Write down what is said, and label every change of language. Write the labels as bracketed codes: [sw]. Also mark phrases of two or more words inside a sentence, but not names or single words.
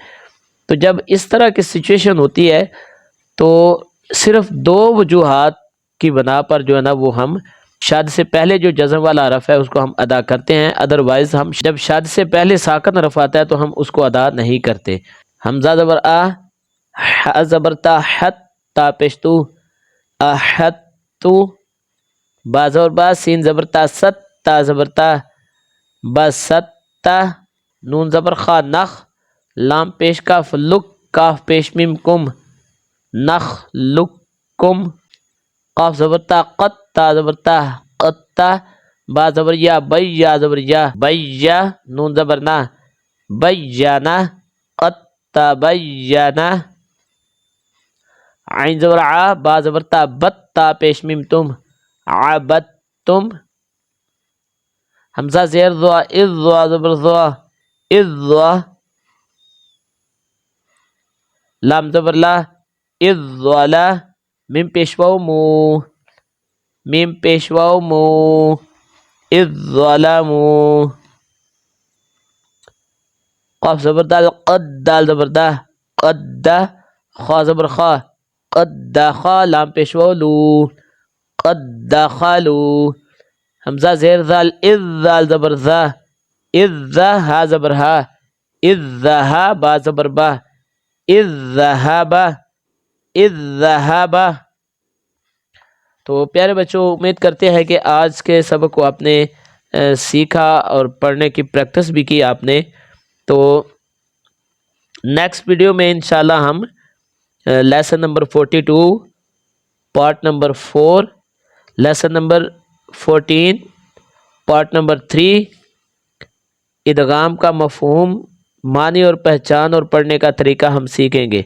[ur] تو جب اس طرح کی سچویشن ہوتی ہے تو صرف دو وجوہات کی بنا پر جو ہے نا وہ ہم شاد سے پہلے جو جزم والا حرف ہے اس کو ہم ادا کرتے ہیں، ادروائز ہم جب شاد سے پہلے ساکن حرف آتا ہے تو ہم اس کو ادا نہیں کرتے۔ حمزہ زبر آ، ح زبر تا حت، تا پیشتو، احتو، با زبر با، سین زبر تا ست، تا زبر تا، بستا، نون زبر خا نخ، لام پیش کاف لک، کاف پیش میم کم، نخ لک کم، قاف زبر تا قط تا زبر تا قطا با زبر یا بیا زبر یا بیا نون زبر نا بیانا قط بیانا عین زبر ع با زبر تا بتا پیش میم تم عبدتم حمزہ زیر ضا اذ ضا زبر ضا اذ ضا لام زبر لا اذ ضلا میم پیش واو مو میم پیش واو مو اذ ظلموا قاف زبر دال قد دال زبر دا قد خا زبر خا قد دخا لام پیش واو لو قد دخلوا حمزہ زیر ذال اذ ذال زبر ذا اذ ذا ہا زبر ہا اذ ذہا با زبر با اذ ذہب اذ ذہب تو پیارے بچوں امید کرتے ہیں کہ آج کے سبق کو آپ نے سیکھا اور پڑھنے کی پریکٹس بھی کی آپ نے. تو نیکسٹ ویڈیو میں انشاءاللہ ہم لیسن نمبر 42 پارٹ نمبر 4 لیسن نمبر 14 پارٹ نمبر 3 ادغام کا مفہوم معنی اور پہچان اور پڑھنے کا طریقہ ہم سیکھیں گے.